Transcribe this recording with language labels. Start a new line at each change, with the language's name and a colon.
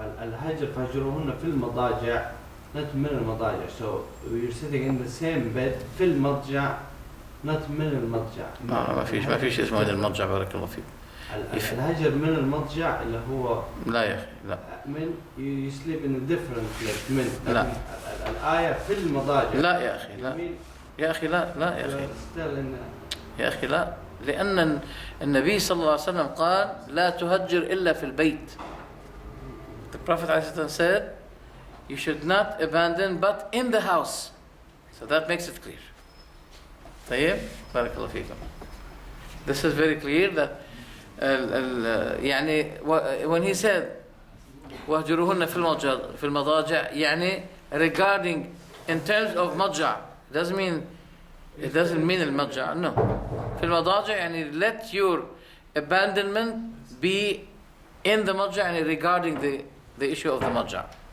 Arabic: الهجر فهجرهن في المضاجع نت من المضاجع.
English: So you're sitting in the same bed
Arabic: في المضجع نت من المضجع. ما فيش اسمه من المضجع بارك الله فيك. الهجر من المضجع اللي هو لا يا أخي لا.
English: من you sleep in a different place من.
Arabic: لا. الآية في المضاجع. لا يا أخي لا. يا أخي لا يا أخي. يا أخي لا. لأن النبي صلى الله عليه وسلم قال لا تهجر إلا في البيت.
English: The Prophet ﷺ said you should not abandon but in the house. So that makes it clear.
Arabic: طيب بارك الله فيكم.
English: This is very clear that يعني when he said
Arabic: واهجروهن في المضاجع
English: يعني regarding in terms of مضجع it doesn't mean المضجع no
Arabic: في المضاجع
English: يعني let your abandonment be in the مضجع يعني regarding the issue of the مضجع.